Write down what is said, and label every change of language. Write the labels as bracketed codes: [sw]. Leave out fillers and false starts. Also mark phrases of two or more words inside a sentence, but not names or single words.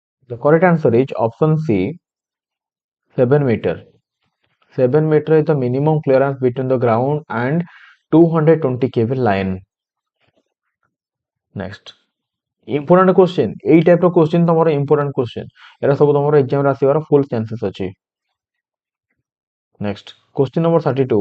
[en] The correct answer is option C, 7 meter. 7 meter is the minimum clearance between the ground and 220 kV line. Next. Important question. এই type of question ତମର important question. [or] ଏରା ସବୁ ତମର exam ରେ ଆସିବାର [en] full chances [or] ଅଛି. [en] Next. Question number 32.